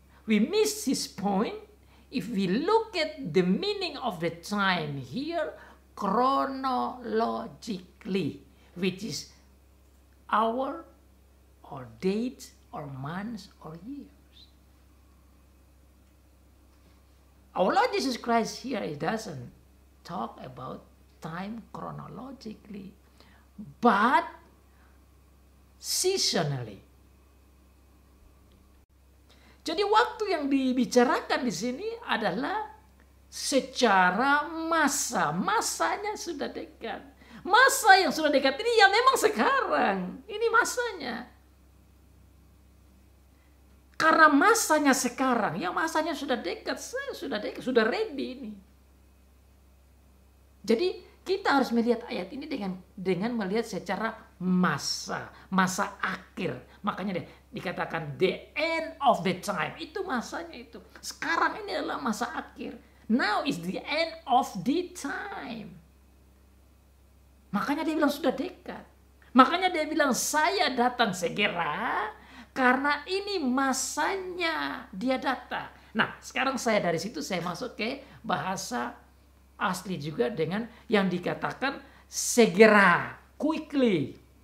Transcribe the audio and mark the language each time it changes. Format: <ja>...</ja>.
<en>We miss his point if we look at the meaning of the time here chronologically, which is hour or dates or months or years. Our Lord Jesus Christ here, he doesn't talk about time chronologically, but seasonally.</en> <id>Jadi waktu yang dibicarakan di sini adalah secara masa. Masanya sudah dekat. Masa yang sudah dekat ini ya memang sekarang. Ini masanya. Karena masanya sekarang, ya masanya sudah dekat, sudah ready ini. Jadi kita harus melihat ayat ini dengan melihat secara masa akhir. Makanya dikatakan</id> <en>the end of the time.</en> <id>Itu masanya itu. Sekarang ini adalah masa akhir.</id> <en>Now is the end of the time.</en> <id>Makanya dia bilang sudah dekat. Makanya dia bilang saya datang segera karena ini masanya dia datang. Nah, sekarang dari situ saya masuk ke bahasa asli juga dengan yang dikatakan segera, quickly.</id>